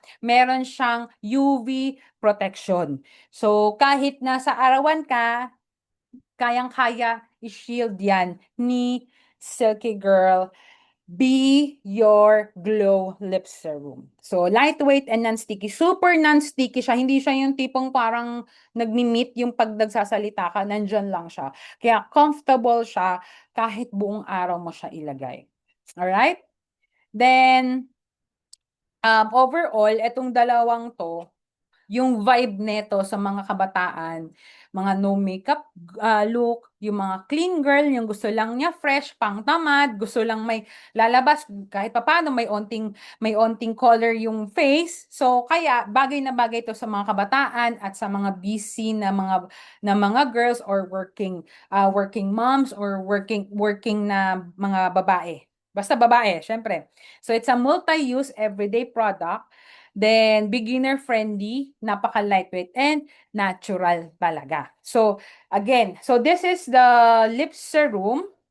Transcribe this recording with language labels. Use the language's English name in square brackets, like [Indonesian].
[Filipino] Meron siyang UV protection. So, kahit nasa arawan ka, kayang-kaya i-shield yan ni Silky Girl Be Your Glow Lip Serum. [English] So, lightweight and non-sticky. [Filipino] Super non-sticky siya. Hindi siya yung tipong parang nagmi-meet yung pag nagsasalita ka, nandyan lang siya. Kaya comfortable siya kahit buong araw mo siya ilagay. Alright? Then, overall, etong dalawang to, yung vibe neto sa mga kabataan, mga no makeup look, yung mga clean girl, yung gusto lang niya fresh, pang tamad, gusto lang may lalabas kahit papaano may onting color yung face. So kaya bagay na bagay to sa mga kabataan at sa mga busy na mga girls or working moms or working na mga babae. Basta babae, syempre. [English] So it's a multi-use everyday product. Then, beginner friendly, napaka lightweight and natural talaga. So, again, so this is the lip serum.